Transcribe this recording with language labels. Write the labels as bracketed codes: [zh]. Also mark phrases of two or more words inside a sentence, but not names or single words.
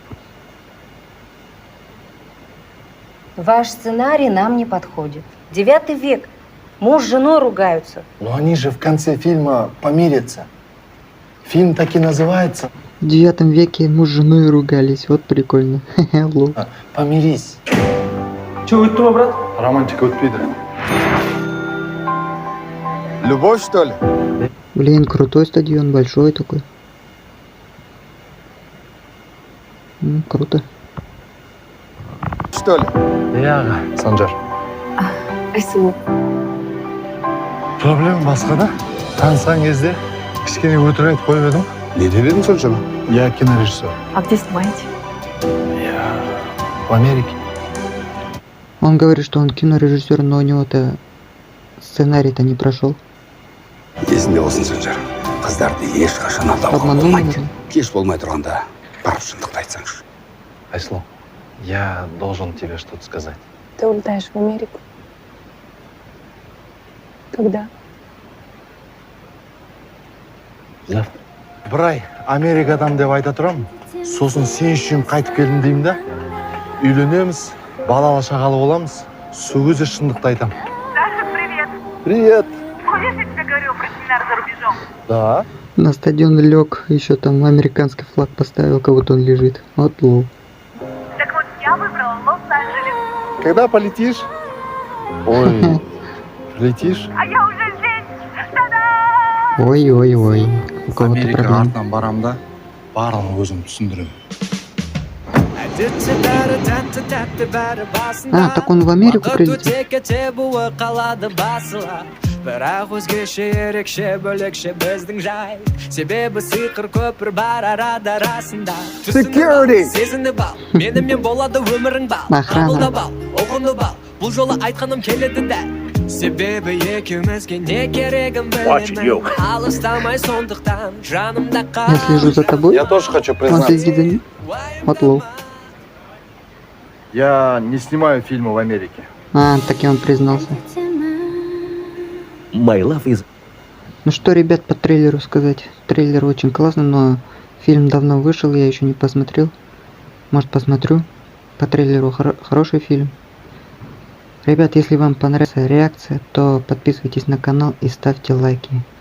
[ru] Ваш сценарий нам не подходит. 9 век. Муж с женой ругаются. Но они же в конце фильма помирятся. Фильм так и называется. В 9 веке муж с женой ругались. Вот прикольно. Лол. Помирись. [kk] Че өтті ма, брат? Романтика өтпейді. [ru] Любовь, что ли? Блин, крутой стадион, большой такой. Круто. Что ли? Яға. [kk] Санжар. Айсулу. Проблема басқада. Танысқан кезде кішкене өтірік айтып қойып едім. Не деп едің соншама? [ru] Я кинорежиссер. А где снимаете? Я в Америке. Он говорит, что он кинорежиссер, но у него-то сценарий-то не прошел. [kk] Есінде болсын Санжар. Қыздарды ешқашан алдауға [ru] Обманул, [kk] болмайды. [ru] наверное. [kk] Кеш болмай тұрғанда барып шындықты айтсаңшы. Айсулу, [ru] я должен тебе что-то сказать. Ты улетаешь в Америку? Когда? Завтра. [kk] Бір ай Америкадан деп айта тұрамын. Сосын сен үшін қайтып келдім деймін да. Үйленеміз, балалы шағалы боламыз. Сол кезде шындықты айтамын. [ru] Саша, привет! Привет! Помнишь, я тебе говорил про семинар за рубежом? Да. На стадион лег, еще там американский флаг поставил, как будто он лежит. Вот лол. Так вот, я выбрала Лос-Анджелес. Когда полетишь? Ой, летишь? А я уже здесь! Та-дам! Ой-ой-ой. У кого-то Америка проблема. [kk] артынан барамда барлығын өзім түсіндіремін. [ru] А, так он в Америку прилетел? [kk] Бірақ өзгеше ерекше бөлекше біздің жай себебі сиқыр көпір бар арада расында [en] Security! [kk] сезініп ал менімен болады өмірің бал [ru] Охрана. [kk] қабылдап ал ұғынып ал бұл жолы айтқаным келеді дәл себебі екеумізге не керегін білемін алыстамай сондықтан жанымда [ru] Я слежу за тобой. Я тоже хочу Он признаться. следит за ним. Вот лол. Я не снимаю фильмы в Америке. А, так и он признался. [en] My love is... [ru] Ну что, ребят, по трейлеру сказать? Трейлер очень классный, но фильм давно вышел, я еще не посмотрел. Может, посмотрю. По трейлеру хороший фильм. Ребят, если вам понравится реакция, то подписывайтесь на канал и ставьте лайки.